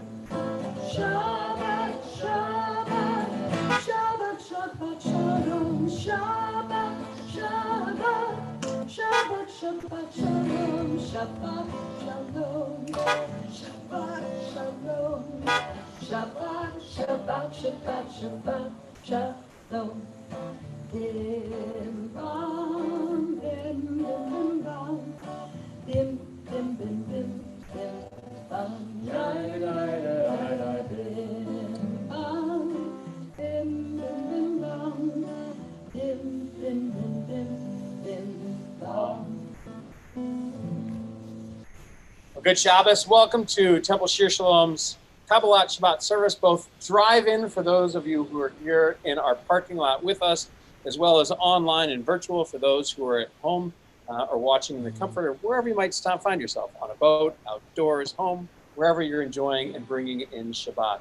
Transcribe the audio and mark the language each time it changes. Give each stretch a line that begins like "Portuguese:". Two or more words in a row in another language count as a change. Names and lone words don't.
Hebrew: שבת, שבת, שבת, שבת שלום. שבת, שבת, שבת, שבת שלום. שבת שלום. שבת שלום. שבת, שבת, שבת, שבת שלום. Dim bam, dim dim bam, dim dim dim dim dim bam, dim bam, dim dim bam, dim dim dim dim dim bam.
English: Well, good Shabbos. Welcome to Temple Shir Shalom's
Hebrew: קבלת שבת
English: service, both drive-in for those of you who are here in our parking lot with us, as well as online and virtual for those who are at home or watching in the comfort of wherever you might find yourself, on a boat, outdoors, home, wherever you're enjoying and bringing in Shabbat.